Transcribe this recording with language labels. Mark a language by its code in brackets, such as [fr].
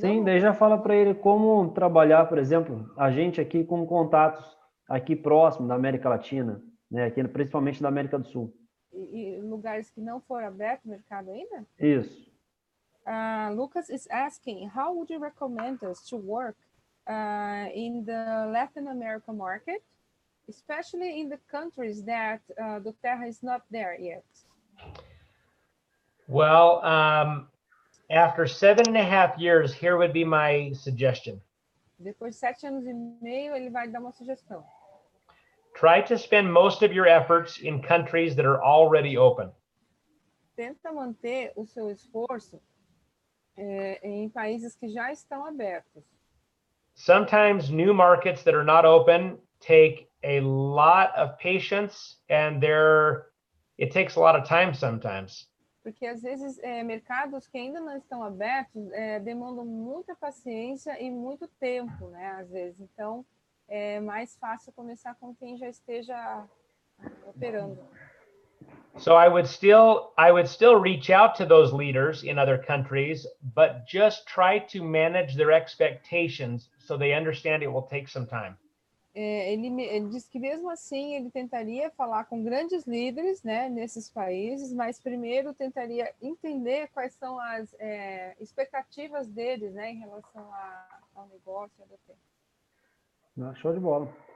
[pt] Sim, daí já fala para ele como trabalhar, por exemplo, a gente aqui com contatos aqui próximo da América Latina, né, aqui, principalmente da América do Sul. E lugares que não foram aberto o mercado ainda? Isso. [en] Lucas is asking, how would you recommend us to work in the Latin America market, especially in the countries that Doterra is not there yet? Well, after 7.5 years, here would be my suggestion. [pt] Depois de 7 anos e meio, ele vai dar uma sugestão. [en] Try to spend most of your efforts in countries that are already open. [pt] Tenta manter o seu esforço em países que já estão abertos. [en] Sometimes new markets that are not open take a lot of patience, and it takes a lot of time sometimes. [pt] Porque às vezes mercados que ainda não estão abertos demandam muita paciência e muito tempo, né? Às vezes, então é mais fácil começar com quem já esteja operando. [en] So I would still reach out to those leaders in other countries, but just try to manage their expectations so they understand it will take some time. [pt] Ele diz que mesmo assim ele tentaria falar com grandes líderes, né, nesses países, mas primeiro tentaria entender quais são as expectativas deles, né, em relação ao negócio. Show de bola.